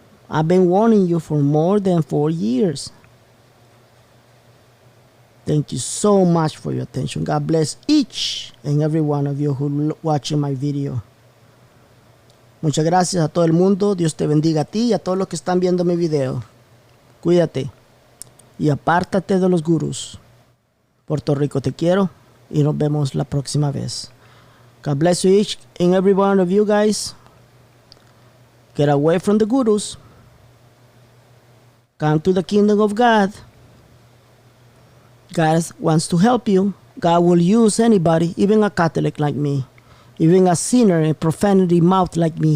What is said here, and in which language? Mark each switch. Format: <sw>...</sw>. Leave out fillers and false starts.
<en>I've been warning you for more than 4 years. Thank you so much for your attention. God bless each and every one of you who watching my video.</en> <es>Muchas gracias a todo el mundo. Dios te bendiga a ti y a todos los que están viendo mi video. Cuídate y apártate de los gurús. Puerto Rico te quiero y nos vemos la próxima vez.</es> <en>God bless you each and every one of you guys. Get away from the gurus. Come to the kingdom of God. God wants to help you. God will use anybody, even a Catholic like me, even a sinner, a profanity mouth like me.</en>